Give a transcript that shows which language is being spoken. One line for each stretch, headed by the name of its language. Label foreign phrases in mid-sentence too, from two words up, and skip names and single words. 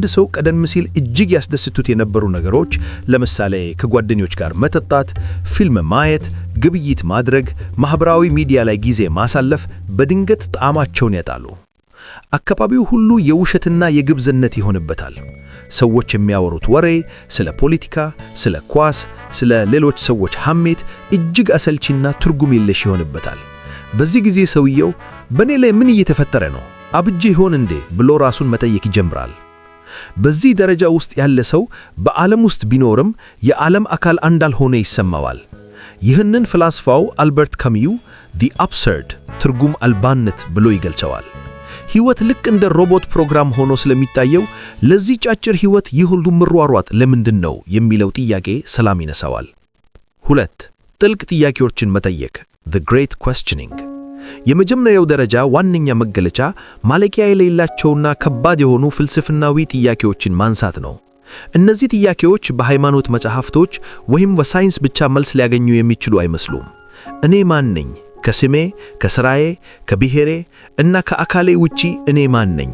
Amharic: ሰው ቀደም ሲል እጅግ ያስደስቱት የነበሩ ነገሮች፣ ለምሳሌ ከጓደኞች ጋር መጠጣት፣ ፊልም ማየት፣ ግብይት ማድረግ፣ ማህበራዊ ሚዲያ ላይ ጊዜ ማሳለፍ በድንገት ጣዕማቸውን ያጣሉ። አካባቢው ሁሉ የውሸትና የግብዝነት ይሆንበታል። ሰዎች የሚያወሩት ወሬ ስለ ፖለቲካ፣ ስለ ኳስ፣ ስለ ሌሎች ሰዎች ሐሜት እጅግ አሰልቺና ትርጉም የለሽ ይሆንበታል። በዚህ ጊዜ ሰውየው በእኔ ላይ ምን እየተፈጠረ ነው? አብጄ ይሆን እንዴ ብሎ ራሱን መጠየቅ ይጀምራል። በዚህ ደረጃ ውስጥ ያለ ሰው በዓለም ውስጥ ቢኖርም የዓለም አካል እንዳልሆነ ይሰማዋል። ይህንን ፍልስፋው አልበርት ካሚዩ
English: the absurd
Amharic: ትርጉም አልባነት ብሎ ይገልጸዋል። ሕይወት ልክ እንደ ሮቦት ፕሮግራም ሆኖ ስለሚታየው ለዚህ አጭር ሕይወት ይህ ሁሉ መሯሯጥ ለምንድን ነው የሚለው ጥያቄ ሰላም ይነሳዋል። 2 ጥልቅ ጥያቄዎችን መጠየቅ
English: the great questioning
Amharic: የመጀመሪያው ደረጃ ዋነኛ መገለጫ ማለቂያ የሌላቸውና ከባድ የሆኑ ፍልስፍናዊ ጥያቄዎችን ማንሳት ነው። እነዚህ ጥያቄዎች በሃይማኖት መጻሕፍቶች ወይም በሳይንስ ብቻ መልስ ሊያገኙ የሚችሉ አይመስሉም። እኔ ማን ነኝ? ከስሜ፣ ከሥራዬ፣ ከብሔሬ እና ከአካሌ ውጪ እኔ ማን ነኝ?